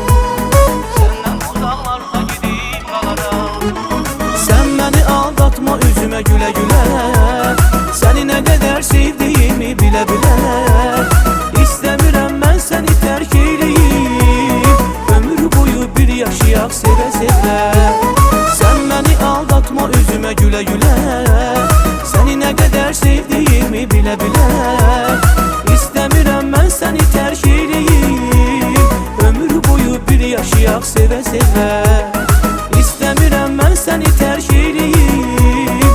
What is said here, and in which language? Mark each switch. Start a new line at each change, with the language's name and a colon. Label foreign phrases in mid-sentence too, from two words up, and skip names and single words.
Azerbaijani: Səndən uzaqlarda gedib qalaram. Sən məni aldatma, üzümə gülə gülə. Səni nə qədər sevdiyimi bilə bilə. İstəmirəm mən səni terk eyleyim. Ömür boyu bir yaşayak sevə sevə.
Turkish: Sen beni aldatma, üzüme güle güle. Seni ne kadar sevdiğimi bile bile. İstemiyorum ben seni terk eyleyim.
Azerbaijani: Ömür boyu bir yaşayak sevə sevə.
Turkish: İstemiyorum ben seni terk eyleyim.